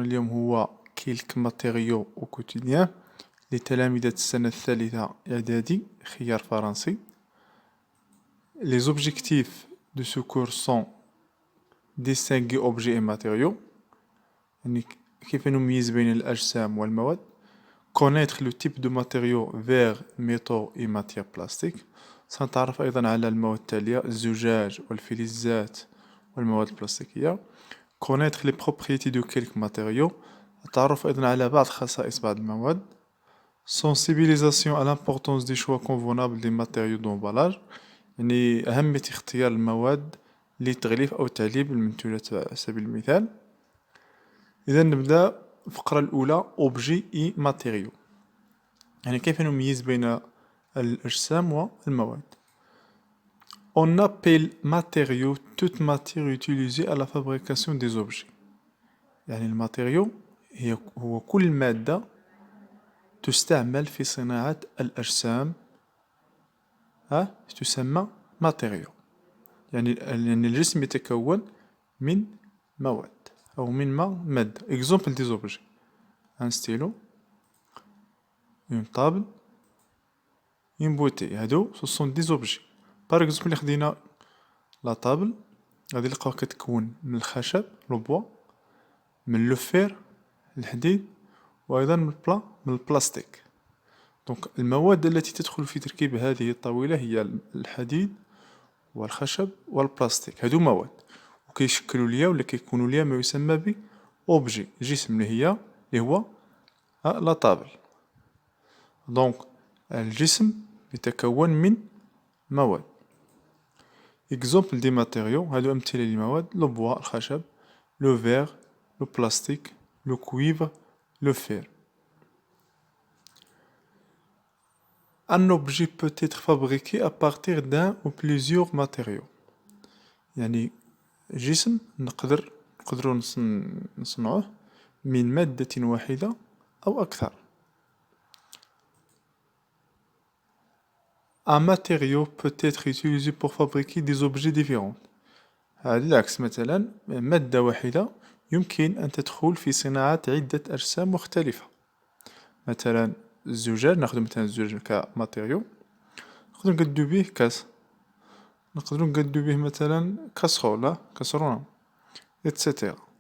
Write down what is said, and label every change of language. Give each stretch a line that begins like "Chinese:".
Arabic: اليوم هو كيلك ماتيريو أو كوتيديان لتلامذة السنة الثالثة إعدادي خيار فرنسي.
French: Les objectifs de ce cours sont distinguer objets et matériaux،
Arabic: يعني كيف نميز بين الأجسام والمواد.
French: connaître le type de matériaux verre métaux et matières plastiques.
Arabic: سنتعرف أيضا على المواد التالية: الزجاج والفلزات والمواد البلاستيكية.
French: connaître les propriétés de quelques matériaux،
Arabic: التعرف أيضا على بعض خصائص بعض المواد.
French: sensibilisation à l'importance des choix convenables des matériaux d'emballage،
Arabic: يعني أهمية اختيار المواد للتغليف أو تعليب المنتوجات على سبيل المثال. إذا نبدأ الفقرة الأولى
French: objet et matériaux،
Arabic: يعني كيف نميز بين الأجسام والمواد.
French: On appelle matériaux toute matière utilisée à la fabrication des objets،
Arabic: يعني الماتيريو هو كل مادة تستعمل في صناعة الأجسام تسمى ماتيريو، يعني الجسم يتكون من مواد أو من مادة.
French: exemple des objets: un stylo، une table، une bouteille.
Arabic: هادو
French: ce sont des objets. par exemple
Arabic: اللي خدينا لا طابل غادي نلقاوها كتكون من الخشب لو بوا، من لو فير الحديد، وأيضا من البلاستيك. دونك المواد التي تدخل في تركيب هذه الطاولة هي الحديد والخشب والبلاستيك. هادو مواد وكيشكلوا ليا ولا كيكونوا ليا ما يسمى ب اوبجي، جسم اللي هو لا طابل. دونك الجسم يتكون من مواد. اكزومبل دي ماتيريو، هادو امثله للمواد: لو بوا الخشب، لو فير، لو بلاستيك، لو كويفر، لو فير.
French: Un objet peut être fabriqué à partir d'un ou plusieurs matériaux،
Arabic: يعني جسم نقدروا نصنعوه من مادة واحدة أو أكثر.
French: Un matériau peut être utilisé pour fabriquer des objets différents،
Arabic: على العكس مثلا مادة واحدة يمكن أن تدخل في صناعة عدة أجسام مختلفة. مثلا الزجاج، ناخذ مثلا الزجاج كماتيريو، نقدرو نقادو به كاس، نقدرو نقادو به مثلا كاسرونة إتسيتيرا.